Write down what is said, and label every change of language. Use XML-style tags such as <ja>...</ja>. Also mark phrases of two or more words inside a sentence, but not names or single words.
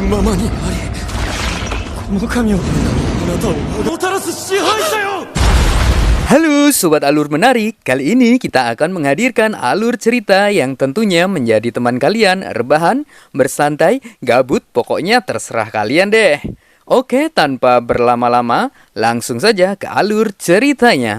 <ja>にあり、この神はあなたをもたらす支配者よ。</ja> <id>Halo Sobat Alur Menarik, kali ini kita akan menghadirkan alur cerita yang tentunya menjadi teman kalian rebahan, bersantai, gabut, pokoknya terserah kalian deh. Oke, tanpa berlama-lama, langsung saja ke alur ceritanya.</id>